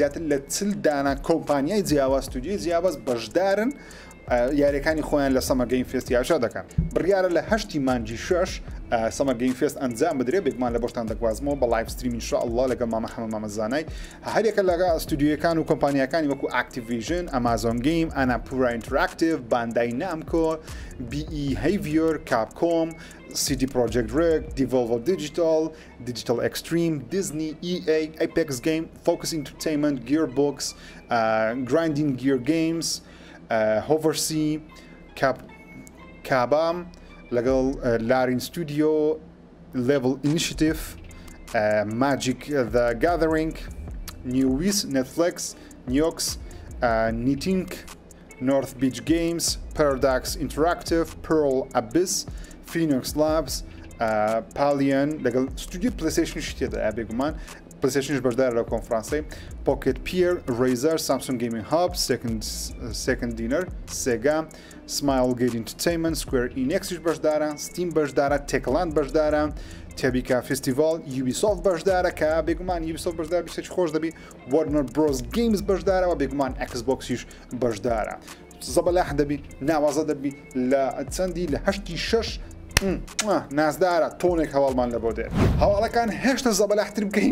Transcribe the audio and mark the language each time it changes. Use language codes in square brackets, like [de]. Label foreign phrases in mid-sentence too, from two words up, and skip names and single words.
[ckb] زیاتر لە 40 دانا کۆمپانیای جیاواز ستودیۆی جیاواز بەشدارن یاریەکانی خۆیان لە Summer Game Fest یاشا دەکەن بڕیارە لە 8 مانجی 6 Summer Game Fest ئەنجام بدرێت بێگومان لە بۆشتان دەگوازمەوە بە لایڤ ستریم ئینشاءالله لەگەڵ مامە حەمەد مامەزانای هەرێکە لەگە ستودیۆیەکان و کۆمپانیەکانی وەکو Activision، Amazon Game، Annapurna Interactive، Bandai Namco، Behavior، Capcom، CD Projekt Red، Devolver Digital، Digital Extreme، Disney، EA، Apex Game، Focus Entertainment، Gearbox، Grinding Gear Games، Hoversie، Kabam لەگەڵ لارین ستودیۆ Level Initiative Magic the Gathering Newiz Netflix Niox Nitink North Beach Games Paradox Interactive Pearl Abyss Phoenix Labs Palion لەگەڵ ستودیۆ PlayStation شتێدا بێگومان PlayStation بەشدارە لەو کۆنفرانسەی Pocket Pier Razer Samsung Gaming Hub Second Dinner Sega Smilegate Entertainment Square Enix بەشدارە Steam بەشدارە Techland بەشدارە Tebika Festival Ubisoft بەشدارە کە بێگومان Ubisoft بەشدار بیشتێکی خۆش دەبی Warner Bros Games بەشدارە و بێگومان Xboxیش بەشدارە زەبەلاح دەبی ناوازە دەبی لە چەندی لە 6 نازدارە تۆنێک هەواڵمان لە بۆ دێت هەواڵەکان هێشتا زەبەلاحتر بکەین